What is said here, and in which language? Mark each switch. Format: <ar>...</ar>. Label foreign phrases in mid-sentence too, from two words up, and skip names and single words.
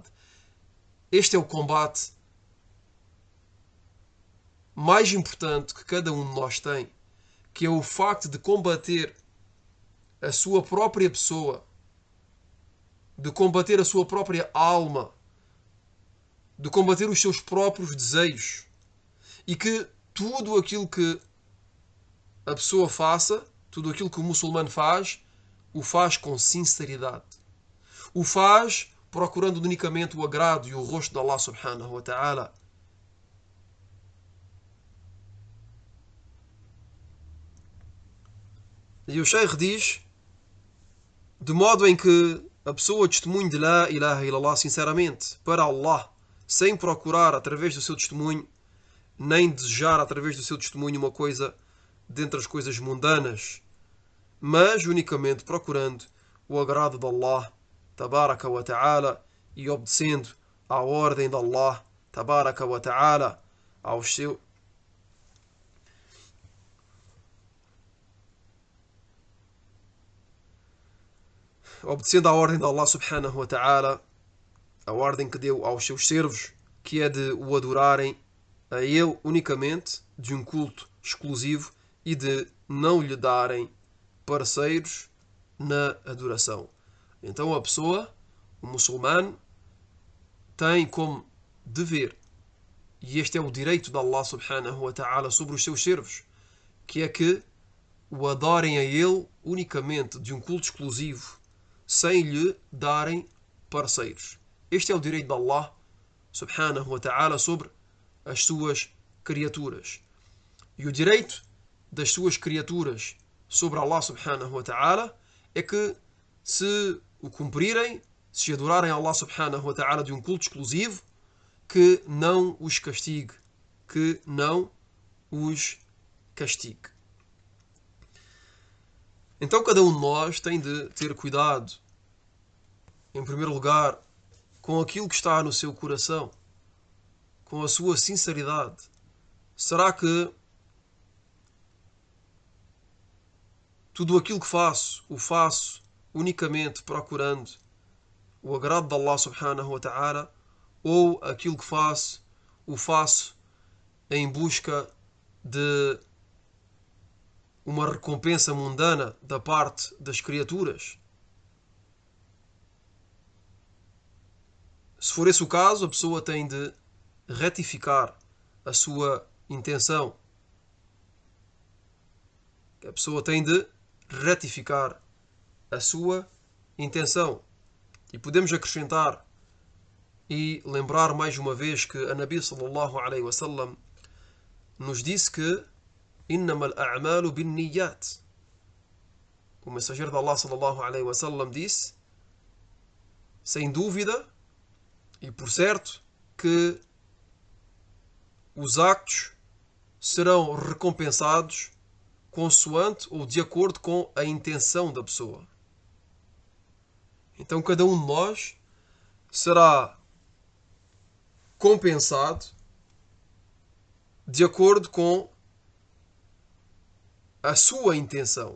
<pt>Este é o combate mais importante que cada um de nós tem, que é o facto de combater a sua própria pessoa, de combater a sua própria alma, de combater os seus próprios desejos, e que tudo aquilo que a pessoa faça, tudo aquilo que o muçulmano faz, o faz com sinceridade. O faz procurando unicamente o agrado e o rosto de Allah</pt> <ar>سبحانه وتعالى.</ar> <pt>E o Sheikh diz, de modo em que a pessoa testemunhe de</pt> <ar>لا إله</ar> <pt>illallah sinceramente para Allah, sem procurar através do seu testemunho, nem desejar através do seu testemunho uma coisa dentre as coisas mundanas, mas unicamente procurando o agrado de Allah</pt> <ar>تبارك وتعالى</ar> <pt>e obedecendo à ordem de Allah</pt> <ar>تبارك وتعالى,</ar> <pt>aos seus obedecendo à ordem de Allah</pt> <ar>سبحانه وتعالى,</ar> <pt>a ordem que deu aos seus servos, que é de o adorarem a Ele unicamente, de um culto exclusivo e de não lhe darem parceiros na adoração. Então a pessoa, o muçulmano, tem como dever, e este é o direito de Allah</pt> <ar>سبحانه وتعالى</ar> <pt>sobre os seus servos, que é que o adorem a Ele unicamente de um culto exclusivo, sem lhe darem parceiros. Este é o direito de Allah</pt> <ar>سبحانه وتعالى</ar> <pt>sobre as suas criaturas. E o direito das suas criaturas sobre Allah</pt> <ar>سبحانه وتعالى</ar> <pt>é que, se o cumprirem, se adorarem a Allah</pt> <ar>سبحانه وتعالى</ar> <pt>de um culto exclusivo, que não os castigue. Que não os castigue. Então cada um de nós tem de ter cuidado, em primeiro lugar, com aquilo que está no seu coração, com a sua sinceridade? Será que tudo aquilo que faço, o faço unicamente procurando o agrado de Allah</pt> <ar>سبحانه وتعالى,</ar> <pt>ou aquilo que faço, o faço em busca de uma recompensa mundana da parte das criaturas? Se for esse o caso, a pessoa tem de retificar a sua intenção. A pessoa tem de retificar a sua intenção. E podemos acrescentar e lembrar mais uma vez que a Nabi</pt> <ar>صلى الله عليه وسلم</ar> <pt>nos disse que</pt> <ar>إنما الأعمال بالنيات.</ar> <pt>O mensageiro de Allah</pt> <ar>صلى الله عليه وسلم</ar> <pt>disse, sem dúvida e por certo, que os actos serão recompensados consoante ou de acordo com a intenção da pessoa. Então cada um de nós será compensado de acordo com a sua intenção.</pt>